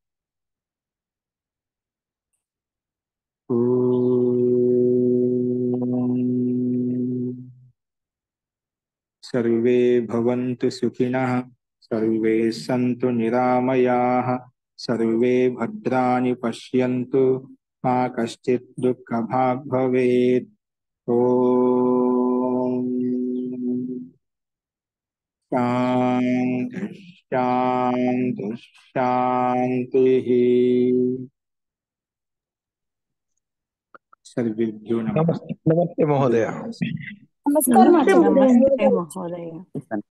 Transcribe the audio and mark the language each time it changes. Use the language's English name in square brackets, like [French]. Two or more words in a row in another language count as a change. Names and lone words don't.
[Sanskrit] సర్వే భవంతు సుఖినః, సర్వే సంతు నిరామయాః, సర్వే భద్రాణి పశ్యంతు, మా కశ్చిత్ దుఃఖభాగ్ భవేత్. ఓం శాంతి శాంతి శాంతి. सर्वेभ्यो नमः। नमस्ते नमस्ते महोदय। नमस्कार नमस्ते माताजी। महोदय। नमस्ते महोदय।